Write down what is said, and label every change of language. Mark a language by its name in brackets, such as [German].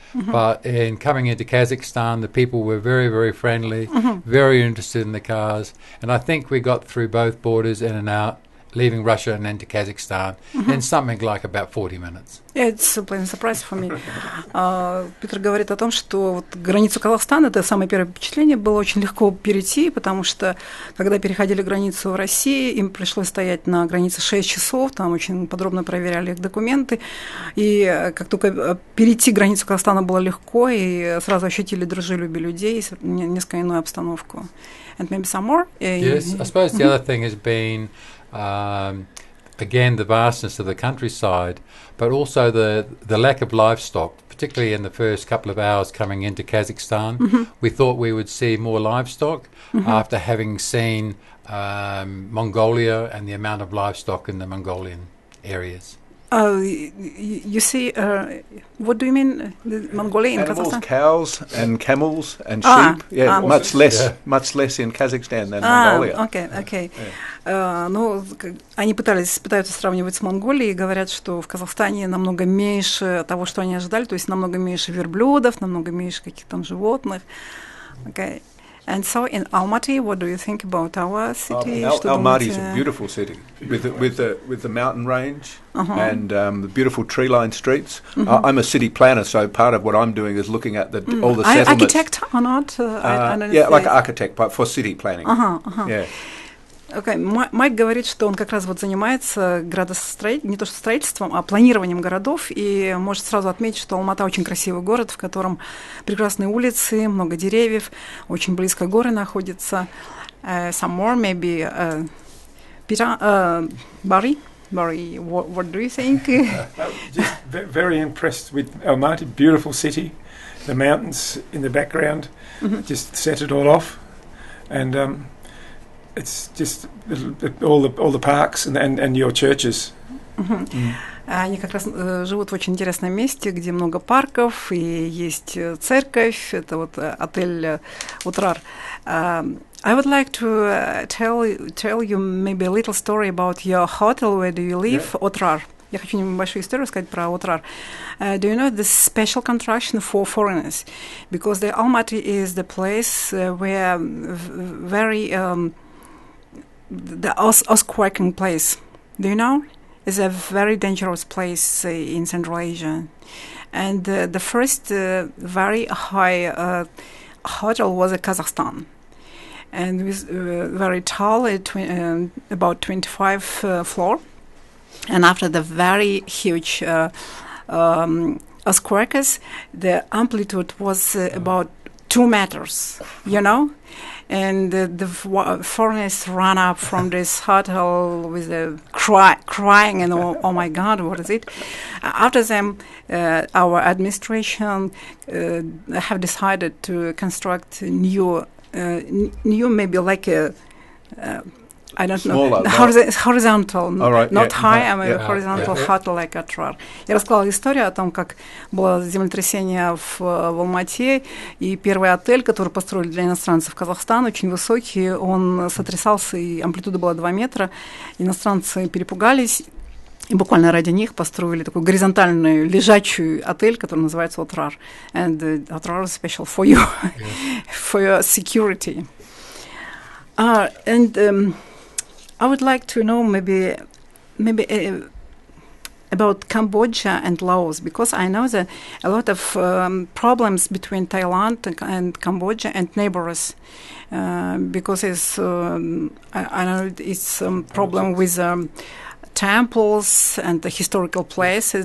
[English] But in coming into Kazakhstan, the people were very, very friendly, very interested in the cars. And I think we got through both borders in and out, leaving Russia and into Kazakhstan in something like about 40 minutes. Yeah, it's a pleasant surprise for me. [Russian] Питер говорит о том, что вот границу Казахстана, это самое первое впечатление, было очень легко перейти, потому что, когда переходили границу в России, им пришлось стоять на границе 6 часов, там очень подробно проверяли их документы, и как только перейти границу Казахстана было легко, и сразу ощутили дружелюбие людей, несколько иную обстановку. [English] And maybe some more? Yes, I suppose the other thing has been again, the vastness of the countryside, but also the lack of livestock, particularly in the first couple of hours coming into Kazakhstan. We thought we would see more livestock after having seen Mongolia and the amount of livestock in the Mongolian areas. You see, what do you mean, the Mongolia in Kazakhstan? Cows and camels and sheep. Much less in Kazakhstan than Mongolia. Okay. [Russian] Ну, они пытаются сравнивать с Монголией и говорят, что в Казахстане намного меньше того, что они ожидали, то есть намного меньше верблюдов, намного меньше каких-то там животных. [English] Okay. And so in Almaty, what do you think about our city? Almaty is a beautiful city with the mountain range and the beautiful tree-lined streets. I'm a city planner, so part of what I'm doing is looking at all the settlements. Architect or not? Like an architect, but for city planning. Yeah. Okay. [Russian] Майк говорит, что он как раз вот занимается не то что строительством, а планированием городов, и может сразу отметить, что Алмата очень красивый город, в котором прекрасные улицы, много деревьев, очень близко горы находятся. [English] Some more, maybe. Peter, Barry, what do you think? Just very impressed with Almaty, beautiful city, the mountains in the background, just set it all off, and it's just all the parks and your churches. [Russian] Они как раз живут в очень интересном месте, где много парков и есть церковь. Это вот отель Утрар. [English] I would like to tell you maybe a little story about your hotel. Where do you live? Otrar. [Russian] Я хочу небольшую историю сказать про Otrar. [English] Do you know this special contraction for foreigners? Because the Almaty is the place where very the earthquaking place. Do you know? It's a very dangerous place in Central Asia. And the first very high hotel was in Kazakhstan. And it was very tall, about 25 floor. And after the very huge earthquakes, the amplitude was about 2 meters, you know? And the foreigners ran up from this hotel with a crying and oh my God, what is it? After them, our administration have decided to construct new maybe like a I don't Smaller, know, horizontal, right, not high, I mean horizontal hotel like Otrar. [Russian] Я рассказала историю о том, как было землетрясение в Алмате, и первый отель, который построили для иностранцев в Казахстан, очень высокий, он сотрясался, и амплитуда была 2 метра. Иностранцы перепугались, и буквально ради них построили такой горизонтальный, лежачий отель, который называется Otrar. [English] And Otrar is special for you, for your security. And I would like to know maybe a about Cambodia and Laos, because I know that a lot of problems between Thailand and Cambodia and neighbors, because it's I know it's a problem with temples and the historical places.